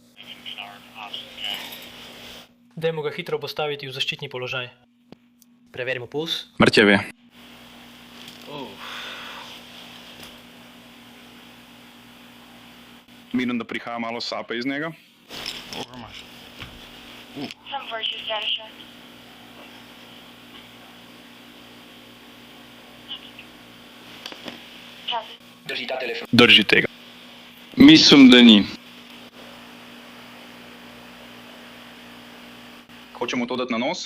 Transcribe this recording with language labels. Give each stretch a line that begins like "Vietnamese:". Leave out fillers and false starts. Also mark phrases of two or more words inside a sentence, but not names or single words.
Slovenian: Dajmo ga hitro postaviti v zaščitni položaj. Preverimo puls. Mrtev je. Vidim, da prihaja malo sape iz njega.
English: Some virtue status check.
Slovenian: Drži ta telefon. Drži tega. Mislim, da ni. Hočemo to dati na nos?